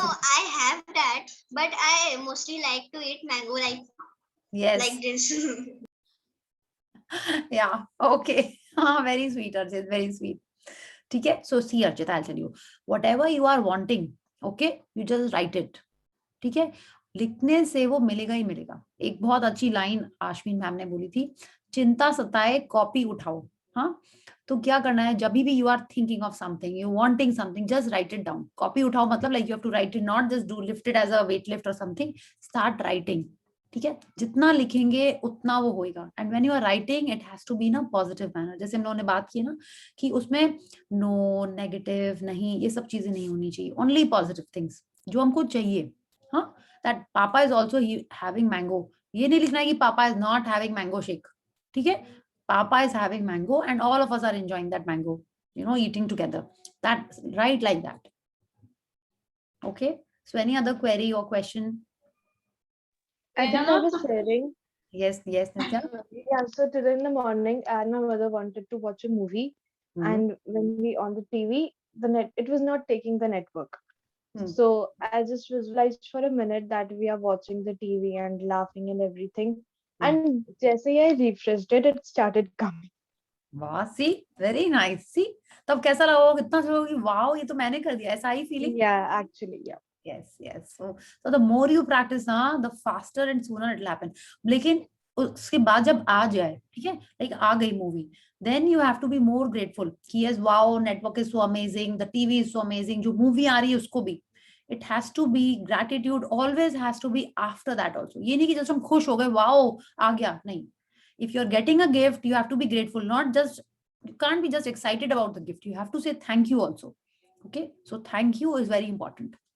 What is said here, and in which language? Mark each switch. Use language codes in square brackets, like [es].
[en] No, I have that, but I mostly like to eat mango like this. Yeah, okay. Very sweet, Archit, very sweet. [hi] ठीक है? [en] So see, Archit, I'll tell you. Whatever you are wanting, okay, you just write it. [hi] ठीक है? लिखने से वो मिलेगा ही मिलेगा. एक बहुत अच्छी लाइन आश्विन मैम ने बोली थी, चिंता सताए कॉपी उठाओ. हाँ, तो क्या करना है, जब भी [en] You are thinking of something, you wanting something, just write it down. [hi] Copy उठाओ मतलब [en] Like you have to write it, not just do lift it as a weight lift or something. Start writing. [hi] ठीक है, जितना लिखेंगे उतना वो होएगा. [en] And when you are writing it has to be in a positive manner. [hi] जैसे हम लोगों ने बात की ना कि उसमें [en] no negative [hi] नहीं, ये सब चीजें नहीं होनी चाहिए, [en] only positive things [hi] जो हमको चाहिए. [en] हाँ, that papa is also having mango, [hi] ये नहीं लिखना है कि [en] Papa is not having mango shake. [hi] ठीक है, [en] Papa is having mango and all of us are enjoying that mango, you know, eating together. That, right, like that. Okay, so any other query or question? I think I was sharing Yes, Nitya. Yeah, so today in the morning, I and my mother wanted to watch a movie, Hmm. and when we on the TV, it was not taking the network. Hmm. So I just visualized for a minute that we are watching the TV and laughing and everything. And [hi] जैसे ही [en] I refreshed it, it started coming. वाह, see very nice. [hi] सी तब कैसा लगा होगा, कितना अच्छा होगा कि वाओ ये तो मैंने कर दिया, ऐसा ही feeling. [en] Yeah, actually, yeah. yes so the more you practice ना, the faster and sooner it will happen। [hi] लेकिन उसके बाद जब आ जाए, ठीक है, [en] like [hi] आ गई movie, [en] then you have to be more grateful कि yes wow network is so amazing, the TV is so amazing, [hi] जो मूवी आ रही है उसको भी, [en] it has to be gratitude always has to be after that also। [hi] ये नहीं कि just हम खुश हो गए वाओ आ गया, नहीं। [en] if you're getting a gift you have to be grateful, not just, you can't be just excited about the gift, you have to say thank you also। okay, so thank you is very important।